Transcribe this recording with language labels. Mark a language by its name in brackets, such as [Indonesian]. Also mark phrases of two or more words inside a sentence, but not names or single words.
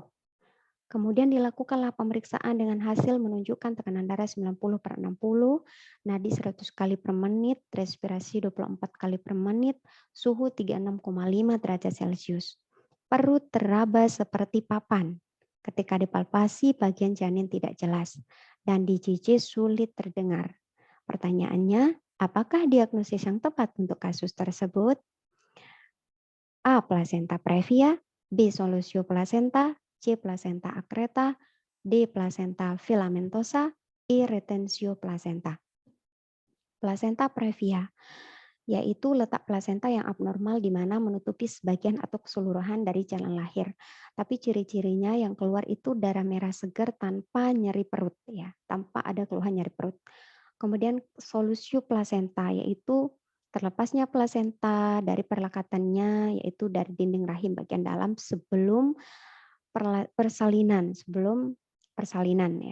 [Indonesian] Kemudian dilakukanlah pemeriksaan dengan hasil menunjukkan tekanan darah 90/60, nadi 100 kali per menit, respirasi 24 kali per menit, suhu 36,5 derajat Celcius. Perut teraba seperti papan. Ketika dipalpasi, bagian janin tidak jelas. Dan di JJ sulit terdengar. Pertanyaannya, apakah diagnosis yang tepat untuk kasus tersebut? A. Placenta previa, B. Solusio placenta, C. Placenta accreta, D. Placenta filamentosa, E. Retensio placenta. Placenta previa, yaitu letak plasenta yang abnormal di mana menutupi sebagian atau keseluruhan dari jalan lahir. Tapi ciri-cirinya yang keluar itu darah merah segar tanpa nyeri perut, ya, tanpa ada keluhan nyeri perut. Kemudian solusio placenta, yaitu terlepasnya plasenta dari perlekatannya, yaitu dari dinding rahim bagian dalam sebelum persalinan ya.